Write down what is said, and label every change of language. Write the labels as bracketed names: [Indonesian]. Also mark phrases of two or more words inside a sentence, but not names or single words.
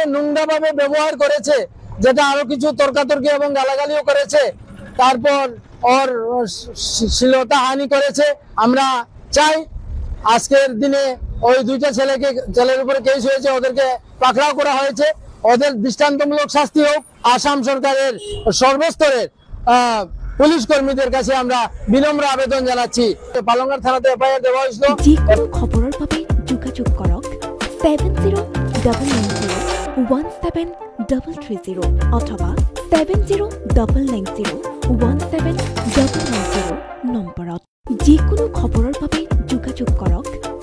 [Bangla] নোংরাভাবে ব্যবহার করেছে যেটা আরো কিছু তর্কাতর্কি এবং গালাগালিও করেছে তারপর ওর শ্লীলতা হানি করেছে আমরা চাই আজকের দিনে ওই দুইটা ছেলের উপরে কেস হয়েছে ওদেরকে পাকড়াও করা হয়েছে ওদের দৃষ্টান্তমূলক শাস্তি হোক আসাম সরকারের সর্বস্তরের পুলিশ কর্মীদের কাছে আমরা বিনম্র আবেদন জানাচ্ছি পালংঘাট থানাতে এফআইআর দেওয়া হয়েছিল [Assamese] যে কোনো খবরের বাবে যোগাযোগ করক 7099017330 অথবা 7099017390 নম্বৰত যে কোনো খবরের বাবে যোগাযোগ করক